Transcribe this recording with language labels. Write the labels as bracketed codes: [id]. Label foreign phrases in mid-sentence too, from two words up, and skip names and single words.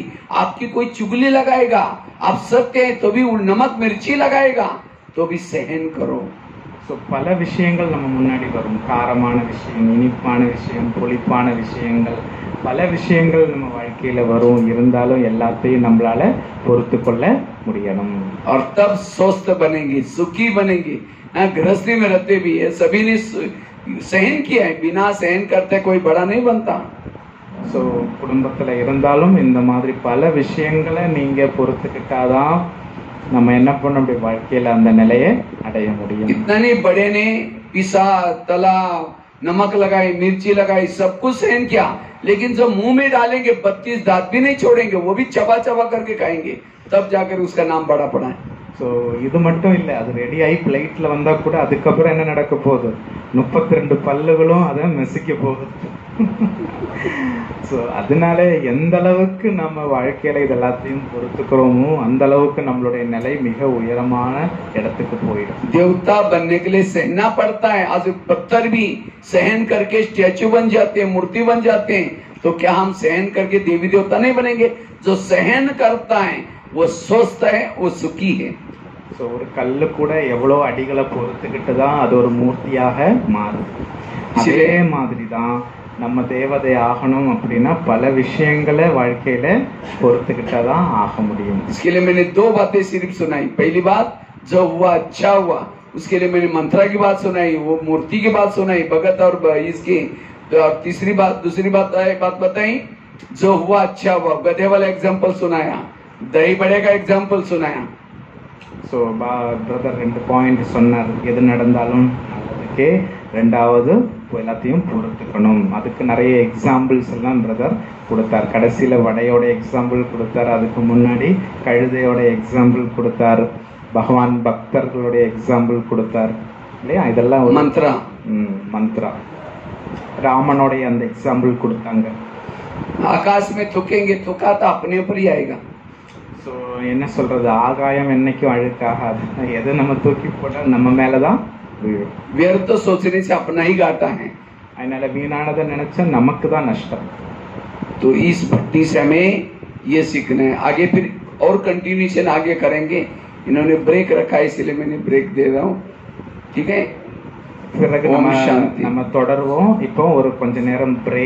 [hi] आपकी कोई चुगली लगाएगा, आप सत्य हैं तो भी नमक मिर्ची लगाएगा तो भी सहन करो. [ta] ஸோ பல விஷயங்கள் நம்ம முன்னாடி வரும். காரமான விஷயம், இனிப்பான விஷயம், புளிப்பான விஷயங்கள், பல விஷயங்கள் நம்ம வாழ்க்கையில வரும். இருந்தாலும் எல்லாத்தையும் நம்மளால பொறுத்து கொள்ள முடியணும். [hi] और तब स्वस्थ बनेंगे, सुखी बनेंगे. गृहस्थी में रहते भी है, सभी ने सहन किया है, बिना सहन करते कोई बड़ा नहीं बनता. [ta] ஸோ குடும்பத்துல இருந்தாலும் இந்த மாதிரி பல விஷயங்களை நீங்க பொறுத்துக்கிட்டாதான் நம்ம என்ன பண்ண முடியும், வாழ்க்கையில அந்த நிலையை அடைய முடியும். [hi] इतना नहीं, बड़े ने पिसा, तला, नमक लगाई, मिर्ची लगाई, सब कुछ सहन किया, लेकिन जब मुंह में डालेंगे 32 दांत भी नहीं छोड़ेंगे, वो भी चबा चबा करके खाएंगे, तब जाकर उसका नाम बड़ा पड़ा है. [ta] ஸோ இது மட்டும் இல்லை, அது ரெடி ஆகி பிளேட்ல வந்தா கூட அதுக்கப்புறம் என்ன நடக்க போகுது, 32 பல்லுகளும் அதை மெசிக்க போகுது. ஸோ அதனால எந்த அளவுக்கு நம்ம வாழ்க்கையில இது எல்லாத்தையும் பொறுத்துக்கிறோமோ அந்த அளவுக்கு நம்மளுடைய நிலை மிக உயரமான இடத்துக்கு போயிடும். [hi] देवता बनने के लिए सहना पड़ता है. आज पत्थर भी सहन करके स्टैचू बन जाते हैं, मूर्ति बन जाते हैं. तो क्या हम सहन करके देवी देवता नहीं बनेंगे? जो सहन करता है वो स्वस्थ है, वो सुखी है. [ta] ஸோ ஒரு கல்லு கூட எவ்வளோ அடிகளை பொறுத்துக்கிட்டு தான் அது ஒரு மூர்த்தியாக மாறும். அதே மாதிரி தான் நம்ம தேவதை ஆகணும் அப்படின்னா பல விஷயங்களை வாழ்க்கையில பொறுத்துக்கிட்டா தான் ஆக முடியும். [hi] इसके लिए मैंने 2 बातें सिर्फ सुनाई. पहली बात जो हुआ अच्छा हुआ, उसके लिए मैंने मंत्रा की बात सुनाई, वो मूर्ति की बात सुनाई, भगत और इसकी. तीसरी बात, दूसरी बात बताई जो हुआ अच्छा हुआ, गधे वाला एग्जाम्पल सुनाया, दही बड़े का एग्जाम्पल सुनाया. [ta] ஸோ பிரதர் 2 பாயிண்ட் சொன்னார். எது நடந்தாலும் நல்லதுக்கே, ரெண்டாவது எல்லாத்தையும் பொறுத்துக்கணும். அதுக்கு நிறைய எக்ஸாம்பிள்ஸ் எல்லாம் பிரதர் கொடுத்தார். கடைசியில வடையோட எக்ஸாம்பிள் கொடுத்தார், அதுக்கு முன்னாடி கழுதையோட எக்ஸாம்பிள் கொடுத்தார், பகவான் பக்தர்களுடைய எக்ஸாம்பிள் கொடுத்தார் இல்லையா. இதெல்லாம் மந்த்ரா. மந்த்ரா. ராமனுடைய அந்த எக்ஸாம்பிள் கொடுத்தாங்க. [hi] आकाश में थूकेंगे, थूका तो अपने ऊपर ही आएगा. [ta] ஸோ என்ன சொல்றது, ஆகாயம் என்னைக்கும் அழுக்காகாது. எதை நம்ம தூக்கி போட்டால் நம்ம மேலதான் விழும். [hi] व्यर्थ सोचने से अपना ही घाटा है. [ta] அதனால வீணானதை நினைச்சா நமக்கு தான் நஷ்டம். [hi] तो इस भट्टी से हमें ये सीखना है. आगे फिर और कंटिन्यूशन आगे करेंगे. इन्होंने ब्रेक रखा है इसलिए मैंने ब्रेक दे रहा हूँ. ठीक है. [ta] பிறகு நம்ம தொடர்வோம். இப்போ ஒரு கொஞ்ச நேரம் பிரேக்